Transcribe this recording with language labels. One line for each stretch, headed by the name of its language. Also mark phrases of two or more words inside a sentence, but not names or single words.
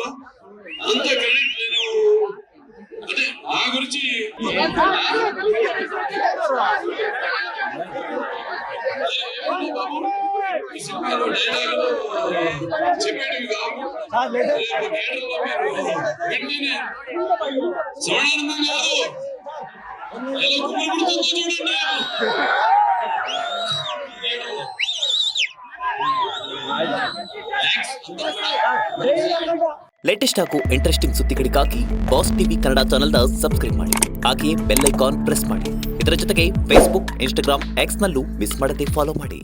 Telugu: అంత క్రెడిట్ నేను అదే నా గురించి ఈ సినిమాలో డైలాగులు చెప్పేటివి కావు. థియేటర్లో మీరు వెంటనే శ్రవణానందం కాదు ఎలా కుమ్మడుతుందో చూడండి.
Kannada: ಲೇಟೆಸ್ಟ್ ಹಾಗೂ ಇಂಟ್ರೆಸ್ಟಿಂಗ್ ಸುದ್ದಿಗಳಿಗಾಗಿ ಬಾಸ್ ಟಿವಿ ಕನ್ನಡ ಚಾನೆಲ್ನ ಸಬ್ಸ್ಕ್ರೈಬ್ ಮಾಡಿ, ಹಾಗೆಯೇ
English: bell icon press
Kannada: ಮಾಡಿ. ಇದರ ಜೊತೆಗೆ ಫೇಸ್ಬುಕ್, ಇನ್ಸ್ಟಾಗ್ರಾಮ್, ಎಕ್ಸ್ನಲ್ಲೂ ಮಿಸ್ ಮಾಡದೆ ಫಾಲೋ ಮಾಡಿ.